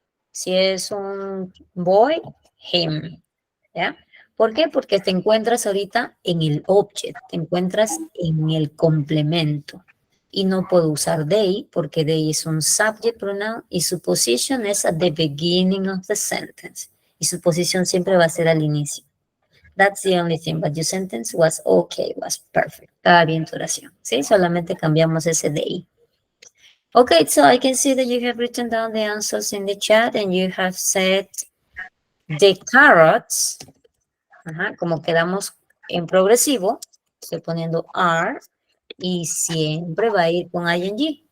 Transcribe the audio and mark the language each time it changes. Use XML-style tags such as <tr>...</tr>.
<es>Si es un boy, him. ¿Ya? ¿Por qué? Porque te encuentras ahorita en el object, te encuentras en el complemento. Y no puedo usar they porque they es un subject pronoun y su position es</es> <en>at the beginning of the sentence.</en> <es>Y su posición siempre va a ser al inicio.</es> <en>That's the only thing, but your sentence was okay, was perfect.</en> <es>Estaba bien tu oración, ¿sí? Solamente cambiamos ese they.</es> <en>Okay, so I can see that you have written down the answers in the chat and you have said the carrots.</en> <es>Como quedamos en progresivo, estoy poniendo are y siempre va a ir con ing.</es>